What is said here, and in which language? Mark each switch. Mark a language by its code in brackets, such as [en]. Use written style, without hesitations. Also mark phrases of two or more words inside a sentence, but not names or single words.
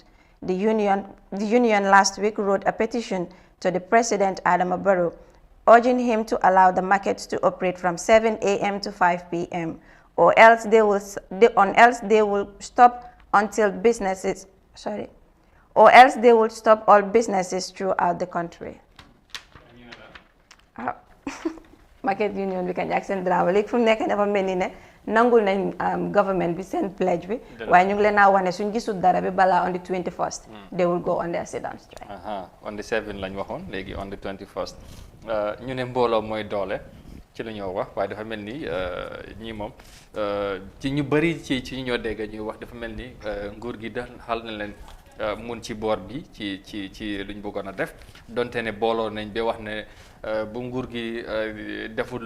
[en] The union last week wrote a petition to the President Adama Barrow, urging him to allow the markets to operate from 7 a.m. to 5 p.m. or else they will stop until businesses, or else they will stop all businesses throughout the country. Market union [wo] bi kañ ak seen drama léegi fu mu nekk dafa mel ni ne nangul nañ government bi seen pledge bi waaye ñu ngi leen a wane suñ gisul dara bi balaa [en] on the 21st they will go on their sit-down strike. On the 7 [wo] lañ waxoon léegi [en] on the 21st [wo] ñu ne mbooloo mooy doole ci la ñoo wax waaye dafa mel ni ñii moom ci ñu bëri ci ñu ñoo dégg ñuy wax dafa mel ni nguur gi da xal na leen mun ci boor bi ci luñ bëggoon a def donte ne booloo nañ ba wax ne bu nguur gi deful